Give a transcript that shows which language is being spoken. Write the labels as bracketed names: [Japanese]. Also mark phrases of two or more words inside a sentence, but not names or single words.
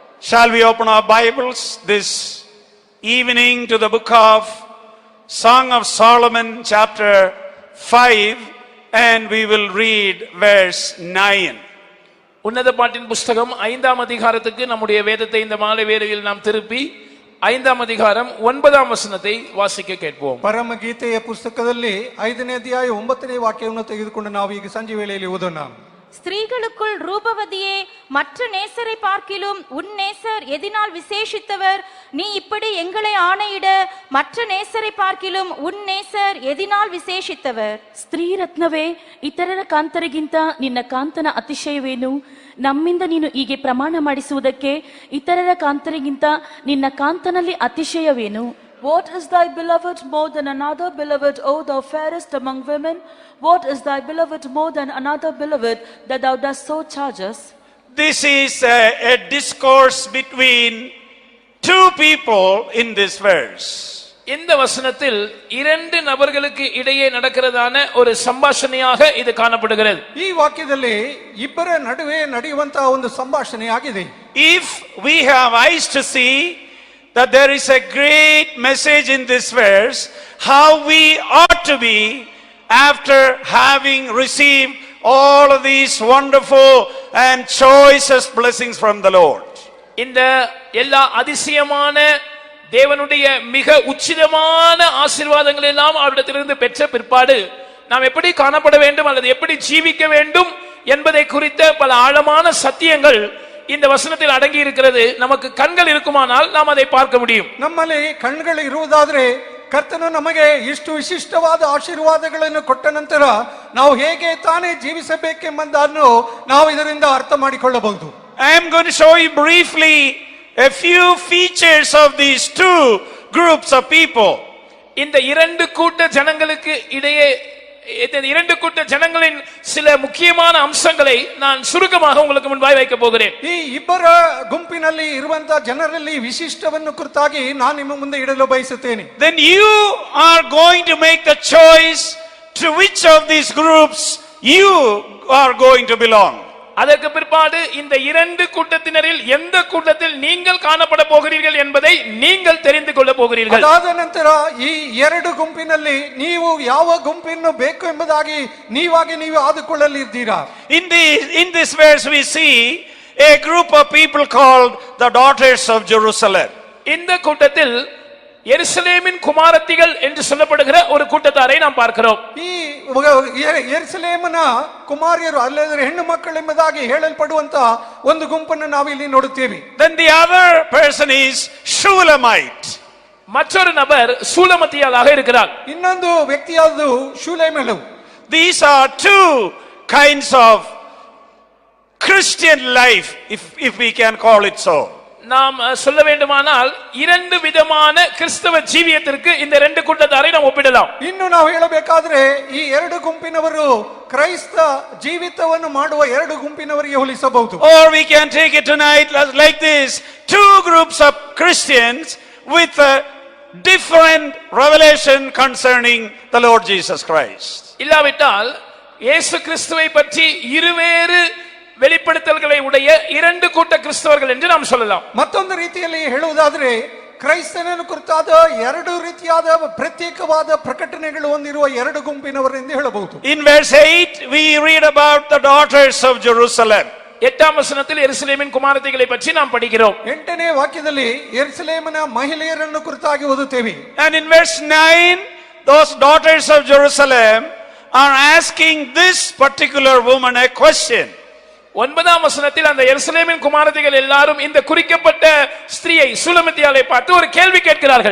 [English] Shall we open our Bibles this evening to the book of Song of Solomon, chapter 5, and we will read verse 9. [Tamil] உன்னத பாட்டின் புஸ்தகம் 5ஆம் அதிகாரத்துக்கு நம்முடைய வேதத்தை இந்த மாலை வேளையில் நாம் திருப்பி 5ஆம் அதிகாரம் 9ஆம் வசனத்தை வாசிக்க கேட்போம். [Kannada] ಪರಮಗೀತೆಯ ಪುಸ್ತಕದಲ್ಲಿ 5ನೇ ಅಧ್ಯಾಯ 9ನೇ ವಾಕ್ಯವನ್ನು ತೆಗೆದುಕೊಂಡು ನಾವು ಈಗ ಸಂಜೆ ವೇಳೆಯಲ್ಲಿ ಓದೋಣ. [Tamil] ஸ்திரீகளுக்குள் ரூபவதியே, மற்ற நேசரை பார்க்கிலும் உன் நேசர் எதினால் விசேஷித்தவர்? நீ இப்படி எங்களை ஆணையிட, மற்ற நேசரை பார்க்கிலும் உன் நேசர் எதினால் ವಿಶೇಷಿತವರ್? [Kannada] ಸ್ತ್ರೀ ರತ್ನವೇ, ಇತರರ ಕಾಂತರಿಗಿಂತ ನಿನ್ನ ಕಾಂತನ ಅತಿಶಯವೇನು? ನಮ್ಮಿಂದ ನೀನು ಹೀಗೆ ಪ್ರಮಾಣ ಮಾಡಿಸುವುದಕ್ಕೆ ಇತರರ ಕಾಂತರಿಗಿಂತ ನಿನ್ನ ಕಾಂತನಲ್ಲಿ ಅತಿಶಯವೇನು? [English] What is thy beloved more than another beloved, O thou fairest among women? What is thy beloved more than another beloved, that thou dost so charge us? This is a discourse between two people in this verse. [Tamil] இந்த வசனத்தில் இரண்டு நபர்களுக்கு இடையே நடக்கிறதான ஒரு ಸಂಭಾಷಣೆயாக ಇದು ಕಾಣப்படுகிறது. [Kannada] ಈ ವಾಕ್ಯದಲ್ಲಿ ಇಬ್ಬರ ನಡುವೆ ನಡೆಯುವಂತಹ ಒಂದು ಸಂಭಾಷಣೆ ಆಗಿದೆ. [English] If we have eyes to see that there is a great message in this verse, how we ought to be after having received all of these wonderful and choicest blessings from the Lord. [Tamil] இந்த எல்லா அதிசயமான தேவனுடைய மிக உச்சிதமான ஆசீர்வாதங்களை எல்லாம் அவரிடத்திலிருந்து பெற்ற பிற்பாடு நாம் எப்படி காணப்பட வேண்டும் அல்லது எப்படி ஜீவிக்க வேண்டும் என்பதை குறித்த பல ஆழமான சத்தியங்கள் இந்த வசனத்தில் அடங்கி இருக்கிறது. நமக்கு கண்கள் இருக்குமானால் நாம் அதை பார்க்க முடியும். [Kannada] ನಮ್ಮಲ್ಲಿ ಕಣ್ಣುಗಳು ಇರುವುದಾದರೆ ಕರ್ತನು ನಮಗೆ ಇಷ್ಟು ವಿಶಿಷ್ಟವಾದ ಆಶೀರ್ವಾದಗಳನ್ನು ಕೊಟ್ಟ ನಂತರ ನಾವು ಹೇಗೆ ತಾನೇ ಜೀವಿಸಬೇಕೆಂಬುದನ್ನು ನಾವು ಇದರಿಂದ ಅರ್ಥ ಮಾಡಿಕೊಳ್ಳಬಹುದು. [English] I am going to show you briefly a few features of these two groups of people. [Tamil] இந்த இரண்டு கூட்ட ஜனங்களுக்கு இடையே இரண்டு கூட்ட ஜனங்களின் சில முக்கியமான அம்சங்களை நான் சுருக்கமாக உங்களுக்கு முன்பாய் வைக்க போகிறேன். [Kannada] ಈ ಇಬ್ಬರ ಗುಂಪಿನಲ್ಲಿ ಇರುವಂತ ಜನರಲ್ಲಿ ವಿಶಿಷ್ಟವನ್ನು ಕುರಿತಾಗಿ ನಾನು ನಿಮ್ಮ ಮುಂದೆ ಇಡಲು ಬಯಸುತ್ತೇನೆ. [English] Then you are going to make the choice to which of these groups you are going to belong. [Tamil] அதற்கு பிற்பாடு இந்த இரண்டு கூட்டத்தினரில் எந்த கூட்டத்தில் நீங்கள் காணப்பட போகிறீர்கள் என்பதை நீங்கள் தெரிந்து கொள்ள போகிறீர்கள். [Kannada] ಅದಾದ ನಂತರ ಈ ಎರಡು ಗುಂಪಿನಲ್ಲಿ ನೀವು ಯಾವ ಗುಂಪನ್ನು ಬೇಕು ಎಂಬುದಾಗಿ ನೀವಾಗಿ ನೀವು ಆದುಕೊಳ್ಳಲಿದ್ದೀರಾ. [English] In this verse we see a group of people called the daughters of Jerusalem. [Tamil] இந்த கூட்டத்தில் எருசலேமின் குமாரத்திகள் என்று சொல்லப்படுகிற ஒரு கூட்டத்தாரை நாம் பார்க்கிறோம். [Kannada] ಈ ಯೆರೂಸಲೇಮಿನ ಕುಮಾರಿಯರು ಅಲ್ಲದೆ ಹೆಣ್ಣು ಮಕ್ಕಳು ಎಂಬುದಾಗಿ ಹೇಳಲ್ಪಡುವಂತ ಒಂದು ಗುಂಪನ್ನು ನಾವು ಇಲ್ಲಿ ನೋಡುತ್ತೇವೆ. [English] Then the other person is Shulamite. [Tamil] மற்றொரு நபர் சூலமத்தியாளாக இருக்கிறார். [Kannada] ಇನ್ನೊಂದು ವ್ಯಕ್ತಿಯಾದು ಶೂಲೇಮಳು. [English] These are two kinds of Christian life, if we can call it so. [Tamil] நாம் சொல்ல வேண்டுமானால் இரண்டு விதமான கிறிஸ்தவ ಜೀವಿಯத்திற்கு இந்த ரெண்டு கூட்டத்தாரை நாம் ಒಪ್ಪಿಡலாம். [Kannada] ಇನ್ನು ನಾವು ಹೇಳಬೇಕಾದ್ರೆ ಈ ಎರಡು ಗುಂಪಿನವರು ಕ್ರೈಸ್ತ ಜೀವಿತವನ್ನು ಮಾಡುವ ಎರಡು ಗುಂಪಿನವರಿಗೆ ಹೋಲಿಸಬಹುದು. [English] Or we can take it tonight like this: two groups of Christians with a different revelation concerning the Lord Jesus Christ. [Tamil] இல்லாவிட்டால் இயேசு கிறிஸ்துவை பற்றி இருவேறு வெளிப்படுத்தல்களை உடைய இரண்டு கூட்ட கிறிஸ்தவர்கள் என்று நாம் சொல்லலாம். [Kannada] ಮತ್ತೊಂದು ರೀತಿಯಲ್ಲಿ ಹೇಳುವುದಾದರೆ ಕ್ರೈಸ್ತನನ್ನು ಕುರಿತಾದ ಎರಡು ರೀತಿಯಾದ ಪ್ರತ್ಯೇಕವಾದ ಪ್ರಕಟಣೆಗಳು ಹೊಂದಿರುವ ಎರಡು ಗುಂಪಿನವರು ಎಂದು ಹೇಳಬಹುದು. [English] In verse 8 we read about the daughters of Jerusalem. [Tamil] 8ஆம் வசனத்தில் எருசலேமின் குமாரத்திகளை பற்றி நாம் படிக்கிறோம். [Kannada] 8ನೇ ವಾಕ್ಯದಲ್ಲಿ ಯೆರೂಸಲೇಮಿನ ಮಹಿಳೆಯರನ್ನು ಕುರಿತಾಗಿ ಓದುತ್ತೇವೆ. [English] And in verse 9 those daughters of Jerusalem are asking this particular woman a question. [Tamil] 9ஆம் வசனத்தில் அந்த எருசலேமின் குமாரத்திகள் எல்லாரும் இந்த குறிக்கப்பட்ட ஸ்திரியை சூலமத்தியாளை பார்த்து ஒரு கேள்வி கேட்கிறார்கள்.